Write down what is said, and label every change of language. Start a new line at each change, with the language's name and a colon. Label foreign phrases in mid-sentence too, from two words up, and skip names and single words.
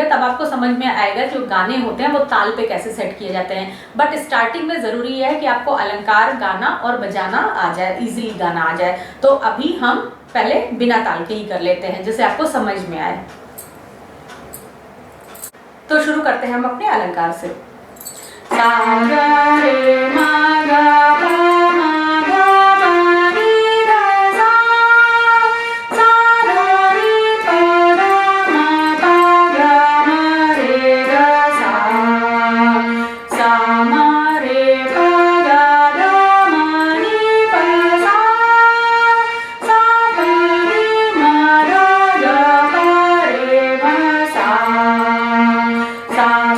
Hindi: तब आपको समझ में आएगा जो गाने होते हैं वो ताल पे कैसे सेट किए जाते हैं।
English: but starting
Hindi: में जरूरी है कि आपको अलंकार गाना और बजाना आ जाए, इजीली गाना आ जाए। तो अभी हम पहले बिना ताल के ही कर लेते हैं जिससे आपको समझ में आए। तो शुरू करते हैं हम अपने अलंकार से। सा रे म ग प म ग प नि ध सा, सा रे प ग म प ग म रे ग सा, सा म रे प ग ध म नि प सा, सा प रि म ध ग प रे म सा, सा